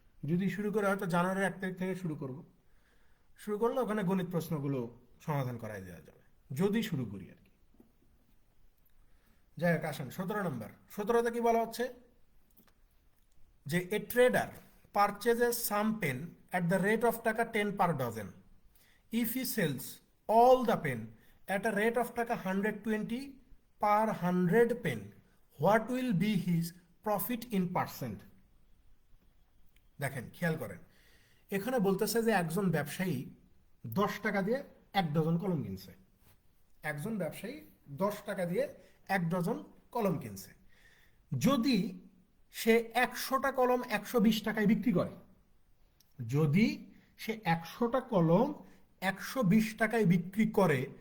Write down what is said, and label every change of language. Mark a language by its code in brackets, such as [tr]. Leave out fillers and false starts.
[bn] যদি শুরু করে হয়তো জানুয়ারির 1 তারিখ থেকে শুরু করব। শুরু করলে ওখানে গণিত প্রশ্নগুলো সমাধান করাই দেওয়া যাবে, যদি শুরু করি আর কি। যাই হোক, আসেন 17 নম্বর। 17তে কি বলা হচ্ছে যে [en] A trader purchases some pen at the rate of taka 10 per dozen. If he sells all the pen at a rate of taka 120 per 100 pen, what will be his profit in percent? [bn] দেখেন, খেয়াল করেন, এখানে বলতেছে যে একজন ব্যবসায়ী 10 টাকা দিয়ে 1 ডজন কলম কিনছে। একজন ব্যবসায়ী 10 টাকা দিয়ে 1 ডজন কলম কিনছে। যদি সে 100টা কলম 120 টাকায় বিক্রি করে, যদি সে 100টা কলম 120 টাকায় বিক্রি করে,